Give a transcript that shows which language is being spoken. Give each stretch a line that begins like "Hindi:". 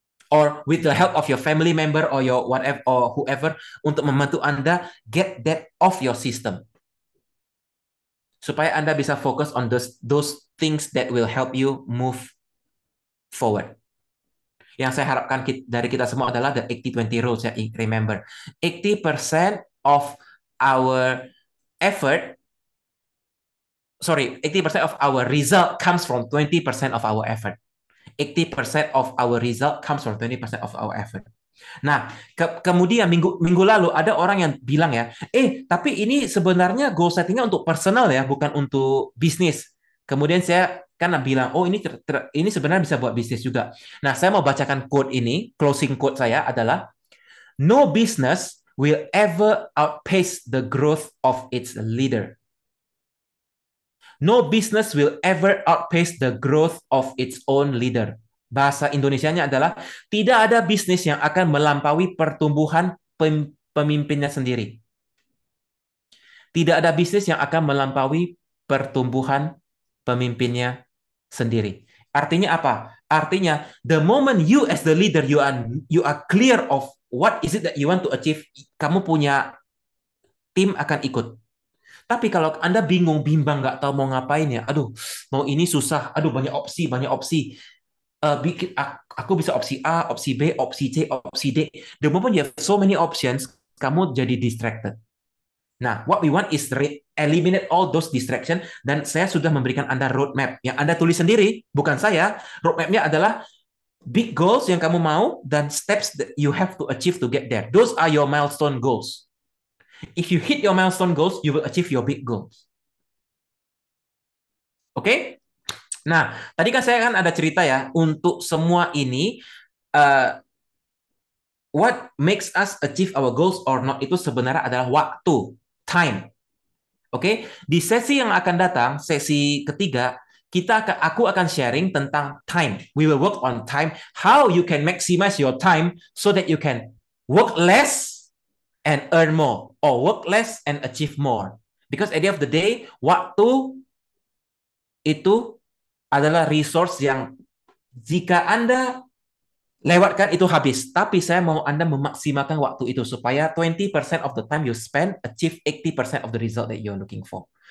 English: Or with the help of your family member or your whatever or whoever
Indonesian: untuk membantu Anda
English: get that off your system.
Indonesian: Supaya Anda bisa fokus
English: on those things that will help you move forward.
Indonesian: Yang saya harapkan dari kita semua adalah
English: the 80-20 rules
Indonesian: ya.
English: Remember, 80% of our effort, 80% of our result comes from 20% of our effort. 80% of our result comes from 20% of our effort.
Indonesian: Nah, kemudian minggu lalu ada orang yang bilang ya, tapi ini sebenarnya goal settingnya untuk personal ya, bukan untuk bisnis. Kemudian saya kan bilang, oh ini sebenarnya bisa buat bisnis juga. Nah, saya mau bacakan quote ini, closing quote saya adalah,
English: no business will ever outpace the growth of its leader. No business will ever outpace the growth of its own leader.
Indonesian: Bahasa Indonesianya adalah tidak ada bisnis yang akan melampaui pertumbuhan pemimpinnya sendiri. Tidak ada bisnis yang akan melampaui pertumbuhan pemimpinnya sendiri. Artinya apa?
English: Artinya the moment you as the leader you are clear of what is it that you want to achieve,
Indonesian: kamu punya tim akan ikut. Tapi kalau Anda bingung, bimbang, nggak tahu mau ngapain ya, aduh, mau ini susah, aduh banyak opsi. Aku bisa opsi A, opsi B, opsi C, opsi D.
English: The moment you have so many options,
Indonesian: kamu jadi distracted. Nah,
English: what we want is eliminate all those distraction,
Indonesian: dan saya sudah memberikan Anda roadmap yang Anda tulis sendiri, bukan saya.
English: Roadmapnya adalah big goals
Indonesian: yang kamu mau dan
English: steps that you have to achieve to get there. Those are your milestone goals. If you hit your milestone goals, you will achieve your big goals. Oke?
Indonesian: Nah, tadi kan saya ada cerita ya, untuk semua ini,
English: what makes us achieve our goals or not
Indonesian: itu sebenarnya adalah waktu, time. Oke? Di sesi yang akan datang, sesi ketiga, aku akan sharing tentang time.
English: We will work on time, how you can maximize your time so that you can work less and earn more, or work less and achieve more. Because at the end of the day,
Indonesian: waktu itu adalah resource yang jika Anda lewatkan itu habis. Tapi saya mau Anda memaksimalkan waktu itu supaya
English: 20% of the time you spend achieve 80% of the result that you're looking for.